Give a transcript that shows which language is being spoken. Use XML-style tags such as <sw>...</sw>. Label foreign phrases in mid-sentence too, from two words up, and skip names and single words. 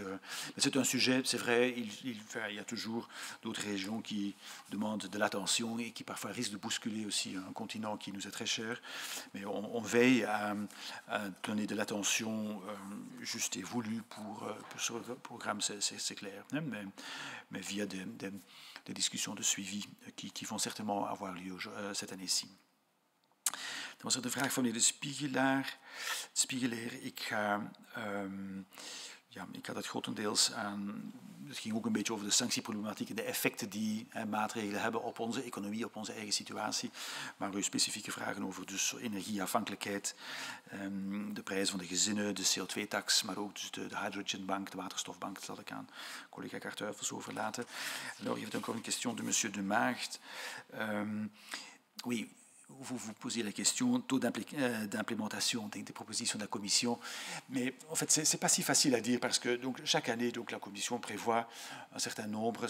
<fr>Mais c'est un sujet, c'est vrai, il y a toujours d'autres régions qui demandent de l'attention et qui parfois risquent de bousculer aussi un continent qui nous est très cher. Mais on veille à donner de l'attention juste et voulue pour ce programme, c'est clair. Mais via des discussions de suivi qui vont certainement avoir lieu cette année-ci.</fr> <nl>Dan was er de vraag van meneer de Spiegelaar. Ik had het grotendeels aan. Het ging ook een beetje over de sanctieproblematiek en de effecten die maatregelen hebben op onze economie, op onze eigen situatie. Maar uw specifieke vragen over dus energieafhankelijkheid, de prijzen van de gezinnen, de CO2-tax, maar ook dus de hydrogenbank, de waterstofbank, dat zal ik aan collega Kartuifels overlaten.</nl> <fr>Alors, il y avait encore une question de monsieur de Maagd. Oui. Vous posiez la question taux d'implémentation des propositions de la Commission, mais en fait c'est pas si facile à dire parce que donc chaque année donc la Commission prévoit un certain nombre.</fr>